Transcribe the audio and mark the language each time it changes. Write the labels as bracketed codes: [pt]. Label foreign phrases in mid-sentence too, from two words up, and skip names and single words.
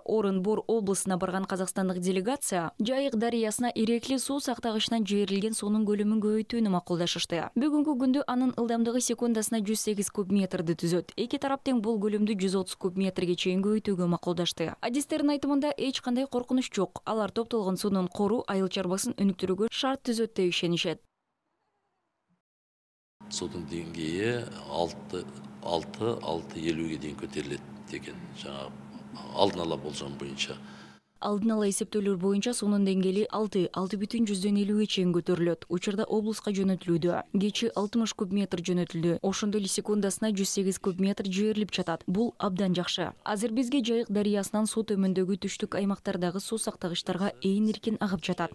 [ky] Орынбор облусуна барган казакстандык делегация Жайык дарыясына ирекли суу сактагычынан жиберилген суунун көлөмүн көбөйтүүнү макулдашышты. Бүгүнкү күндө анын ылдамдыгы секундасына 108 куб метрди түзөт. Эки тарап тең бул көлөмдү 130 куб метрге чейин көбөйтүүгө макулдашты. Адистердин айтымында эч кандай коркунуч жок. Алар топтолгон суунун кору айыл чарбасын өнүктүрүүгө шарт түзөт деп ишенишет. [kk] Судың деңгейі 6-6,50-ге дейін көтеріледі деген жаңа алдын ала болжам бойынша. [ky] Алдын ала эсептөөлөр боюнча суунун деңгээли 6,50-ге чейин көтөрүлөт. Учурда облуска жөнөтүлүүдө. Кечи 60 куб метр жөнөтүлдү. Ошондой эле секундасына 108 куб метр жиберилип жатат. Бул абдан жакшы. Азыр бизге Жайык дарыясынан суу төмөндөгү түштүк аймактардагы суу сактагычтарга ээн эркин агып жатат.